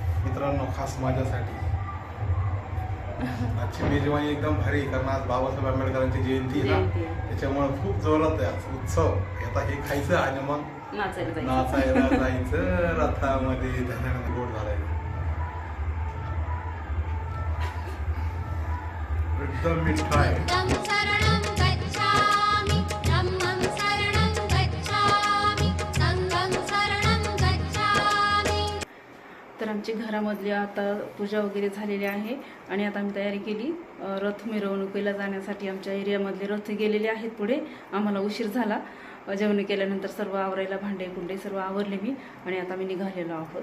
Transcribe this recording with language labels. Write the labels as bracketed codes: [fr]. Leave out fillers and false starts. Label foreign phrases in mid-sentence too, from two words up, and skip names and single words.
[mr] मित्रांनो, खास माझ्यासाठी आजची मेजवानी एकदम भारी, कारण आज बाबासाहेब आंबेडकरांची जयंती आहे जयंती ना, आहे. त्याच्यामुळे खूप जोरात आहे आज उत्सव. आता हे खायचं आणि मग नाचायला जायचं. नाचायला जायचं रथामध्ये, धन्यामध्ये गोड घालायचं. एकदम मिठा आहे. [pi] तं शरणं गच्छामि धम्मं शरणं गच्छामि संघं शरणं गच्छामि. [mr] तर आमची घरामधली आता पूजा वगैरे झालेली आहे, आणि आता आम्ही तयारी केली रथ मिरवणुकीला जाण्यासाठी. आमच्या एरियामधले रथ गेलेले आहेत पुढे. आम्हाला उशीर झाला. जेवण केल्यानंतर सर्व आवरायला, भांडे कुंडे सर्व आवरले मी, आणि आता मी निघालेलो आहोत.